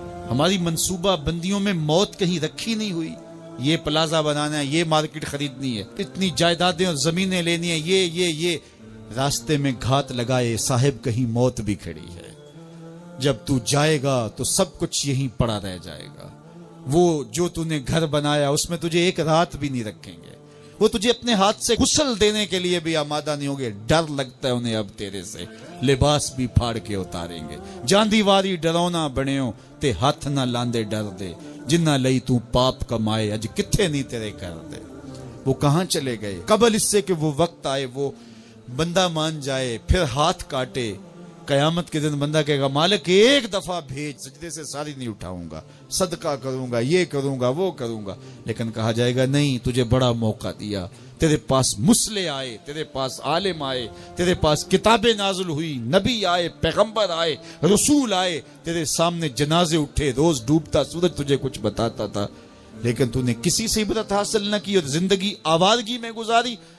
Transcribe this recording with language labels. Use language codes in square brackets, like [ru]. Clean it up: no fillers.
[ur] ہماری منصوبہ بندیوں میں موت کہیں رکھی نہیں ہوئی۔ یہ پلازا بنانا ہے، یہ مارکیٹ خریدنی ہے، اتنی جائیدادیں اور زمینیں لینی ہیں، یہ راستے میں گھات لگائے صاحب کہیں موت بھی کھڑی ہے۔ جب تو جائے گا تو سب کچھ یہیں پڑا رہ جائے گا۔ وہ جو تو نے گھر بنایا اس میں تجھے ایک رات بھی نہیں رکھیں گے۔ وہ تجھے اپنے ہاتھ سے غسل دینے کے لیے بھی آمادہ نہیں ہوں گے. ڈر لگتا ہے انہیں اب تیرے سے, لباس بھی پھاڑ کے اتاریں گے. [pa] جاندی واری ڈرونا بنیو تے ہاتھ نہ لاندے ڈر دے, جنہ لئی تو پاپ کمائے اج کتھے نہیں تیرے کر دے. [ur] وہ کہاں چلے گئے قبل اس سے کہ وہ وقت آئے, وہ بندہ مان جائے پھر ہاتھ کاٹے. قیامت کے دن بندہ کہے گا مالک ایک دفعہ بھیج, سجدے سے ساری نہیں اٹھاؤں گا, صدقہ کروں گا, یہ کروں گا, وہ کروں گا. لیکن کہا جائے گا نہیں, تجھے بڑا موقع دیا, تیرے پاس مسلح آئے, تیرے پاس عالم آئے, تیرے پاس کتابیں نازل ہوئی, نبی آئے, پیغمبر آئے, رسول آئے, تیرے سامنے جنازے اٹھے, روز ڈوبتا سورج تجھے کچھ بتاتا تھا, لیکن تو نے کسی سے عبرت حاصل نہ کی اور زندگی آوارگی میں گزاری.